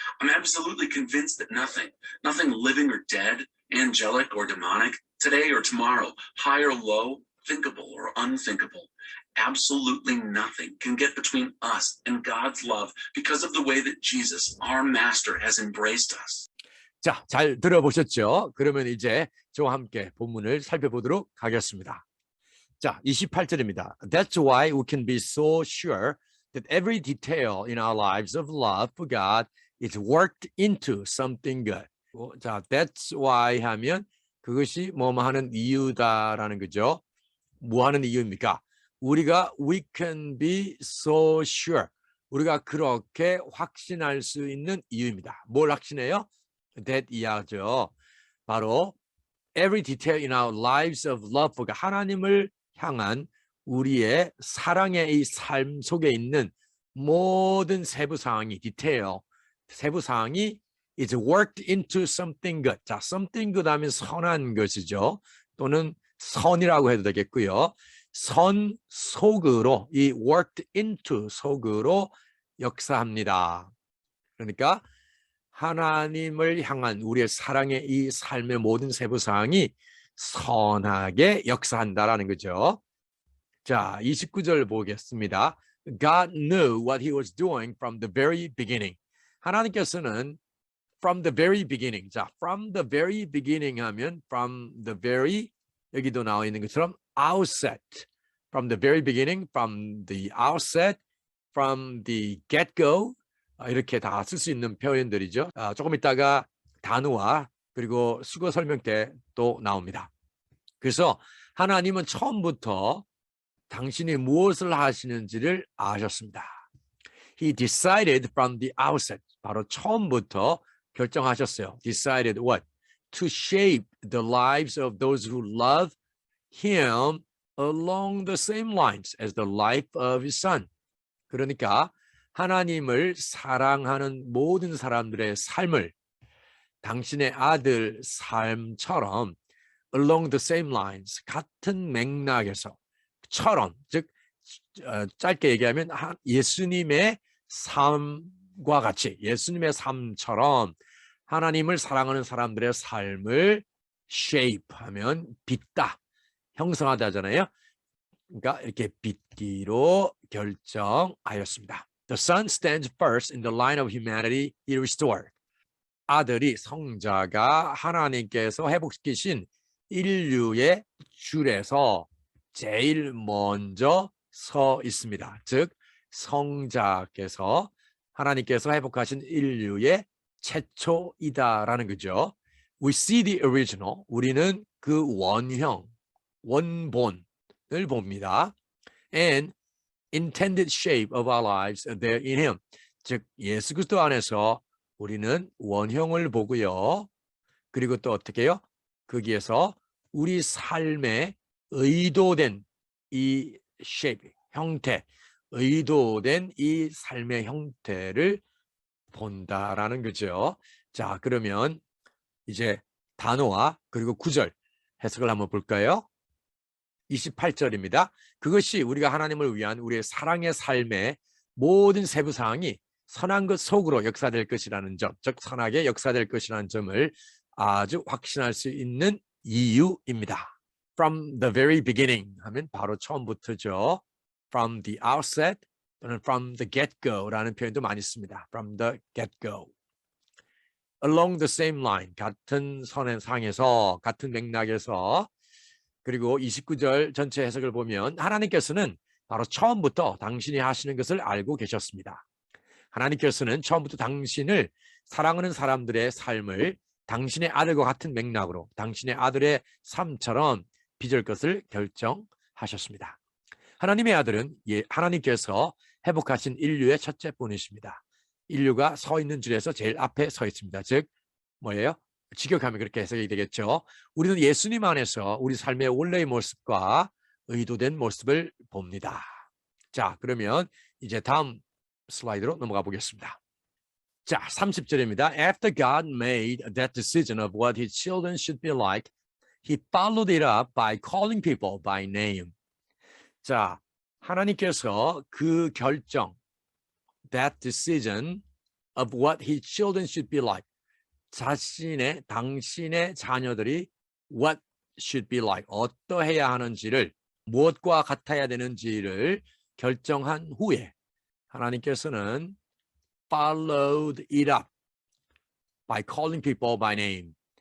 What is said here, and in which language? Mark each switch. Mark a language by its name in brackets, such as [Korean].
[English] I'm absolutely convinced that nothing living or dead, angelic or demonic, today or tomorrow, high or low, thinkable or unthinkable, absolutely nothing can get between us and God's love because of the way that Jesus, our master, has embraced us. [Korean] 자, 잘 들어보셨죠? 그러면 이제 저와 함께 본문을 살펴보도록 하겠습니다. 자, 28절입니다. [English] That's why we can be so sure that every detail in our lives of love for God is worked into something good. [Korean] 자, [English] that's why [Korean] 하면 그것이 뭐뭐 하는 이유다라는 거죠. 뭐 하는 이유입니까? 우리가 [English] we can be so sure. [Korean] 우리가 그렇게 확신할 수 있는 이유입니다. 뭘 확신해요? that 이하죠. 바로 [English] every detail in our lives of love for God. [Korean] 하나님을 향한 우리의 사랑의 이 삶 속에 있는 모든 세부 사항이 detail, 세부 사항이 [English] is worked into something good. [Korean] 자, [English] something good [Korean] 하면 선한 것이죠. 또는 선이라고 해도 되겠고요. 선 속으로 이 [English] worked into [Korean] 속으로 역사합니다. 그러니까 하나님을 향한 우리의 사랑의 이 삶의 모든 세부 사항이 선하게 역사한다라는 거죠. 자, 29절 보겠습니다. [English] God knew what he was doing from the very beginning. [Korean] 하나님께서는 [English] from the very beginning. 자, from the very beginning 하면 from the very [Korean] 여기도 나와 있는 것처럼 [English] outset. From the very beginning, from the outset, from the get-go [Korean] 이렇게 다 쓸 수 있는 표현들이죠. 조금 있다가 단어와 그리고 수거 설명 때 또 나옵니다. 그래서 하나님은 처음부터 당신이 무엇을 하시는지를 아셨습니다. [English] He decided from the outset. [Korean] 바로 처음부터 결정하셨어요. [English] Decided what? To shape the lives of those who love him along the same lines as the life of his son. [Korean] 그러니까 하나님을 사랑하는 모든 사람들의 삶을 당신의 아들 삶처럼 [English] along the same lines, [Korean] 같은 맥락에서 처럼, 즉 짧게 얘기하면 예수님의 삶과 같이 예수님의 삶처럼 하나님을 사랑하는 사람들의 삶을 shape하면 빚다, 형성하다 하잖아요. 그러니까 이렇게 빚기로 결정하였습니다. [English] The Son stands first in the line of humanity he restored. [Korean] 아들이 성자가 하나님께서 회복시키신 인류의 줄에서 제일 먼저 서 있습니다. 즉 성자께서 하나님께서 회복하신 인류의 최초이다라는 거죠. [English] We see the original. [Korean] 우리는 그 원형, 원본을 봅니다. [English] And intended shape of our lives there in him. [Korean] 즉 예수 그리스도 안에서 우리는 원형을 보고요. 그리고 또 어떻게 해요? 거기에서 우리 삶에 의도된 이 shape, 형태, 의도된 이 삶의 형태를 본다라는 거죠. 자, 그러면 이제 단어와 그리고 구절 해석을 한번 볼까요? 28절입니다. 그것이 우리가 하나님을 위한 우리의 사랑의 삶의 모든 세부 사항이 선한 것 속으로 역사될 것이라는 점, 즉 선하게 역사될 것이라는 점을 아주 확신할 수 있는 이유입니다. [English] From the very beginning [Korean] 하면 바로 처음부터죠. [English] From the outset 또는 from the get-go라는 [Korean] 표현도 많이 씁니다. [English] From the get-go. Along the same line, [Korean] 같은 선상에서, 같은 맥락에서. 그리고 29절 전체 해석을 보면 하나님께서는 바로 처음부터 당신이 하시는 것을 알고 계셨습니다. 하나님께서는 처음부터 당신을 사랑하는 사람들의 삶을 당신의 아들과 같은 맥락으로 당신의 아들의 삶처럼 빚을 것을 결정하셨습니다. 하나님의 아들은 하나님께서 회복하신 인류의 첫째 분이십니다. 인류가 서 있는 줄에서 제일 앞에 서 있습니다. 즉 뭐예요? 직역하면 그렇게 해석이 되겠죠. 우리는 예수님 안에서 우리 삶의 원래의 모습과 의도된 모습을 봅니다. 자, 그러면 이제 다음 슬라이드로 넘어가 보겠습니다. 자, 30절입니다. [English] After God made that decision of what his children should be like, he followed it up by calling people by name. [Korean] 자, 하나님께서 그 결정, [English] that decision of what his children should be like, [Korean] 당신의 자녀들이 [English] what should be like, [Korean] 어떠해야 하는지를, 무엇과 같아야 되는지를 결정한 후에 하나님께서는 [English] followed it up by calling people by name.